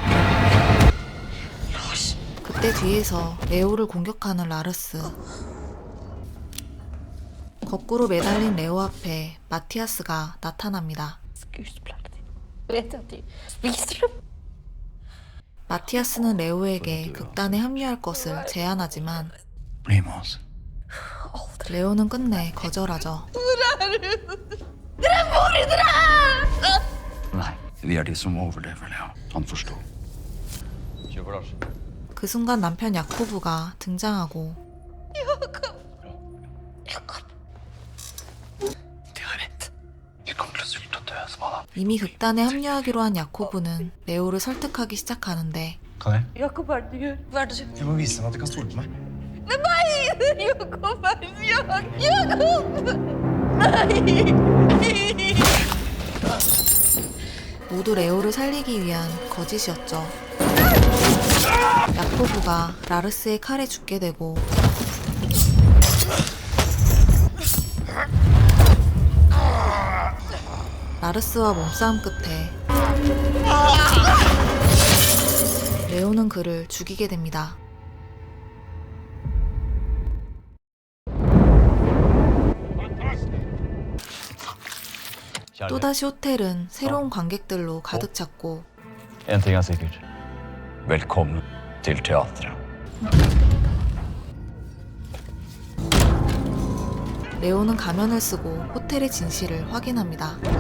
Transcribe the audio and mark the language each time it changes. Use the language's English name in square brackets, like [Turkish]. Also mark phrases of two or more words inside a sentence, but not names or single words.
[Korean] 그때 뒤에서 레오를 공격하는 라르스. 거꾸로 매달린 레오 앞에 마티아스가 나타납니다. 마티아스는 레오에게 극단에 합류할 것을 제안하지만 [Norwegian] Bli med oss. [Korean] 레오는 끝내 거절하죠. [Norwegian] Nei, vi er de som overlever, Leo. Han forstår. Kjør for oss. [Korean] 그 순간 남편 야코브가 등장하고 [Norwegian] De har rett. Vi kommer til å sulte og dø, Svala. [Korean] 이미 극단에 합류하기로 한 야코브는 레오를 설득하기 시작하는데 [Norwegian] Kan jeg? Jakob, hva er det du gjør? Hva er det du Jeg må vise dem at de kan stole på meg. Jakob, hva er det du gjør? Jakob! [Korean] 모두 레오를 살리기 위한 거짓이었죠. 야코브가 라르스의 칼에 죽게 되고 라르스와 몸싸움 끝에 레오는 그를 죽이게 됩니다. 또다시 호텔은 새로운 관객들로 가득 찼고 [Norwegian] En ting er sikkert. Velkommen til teatret. [Korean] 레오는 가면을 쓰고 호텔의 진실을 확인합니다.